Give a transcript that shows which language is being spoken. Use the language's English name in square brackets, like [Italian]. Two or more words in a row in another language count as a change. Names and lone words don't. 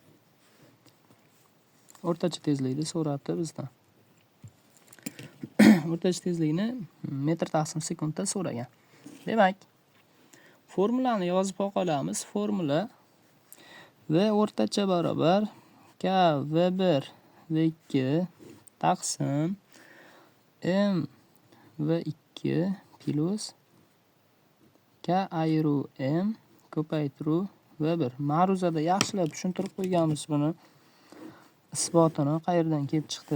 [Uzbek] O'rtacha tezlikni so'rabdi bizdan. O'rtacha tezlikni metr taqsim sekundda so'ragan. Demak, formulani yozib qolamiz. Formula v o'rtacha barobar k v1 v2 taqsim m v2 plus k ayru m ko'paytiruv v1. Ma'ruzada yaxshilab tushuntirib qo'yganmiz buni. Isbotini qayerdan kelib chiqdi.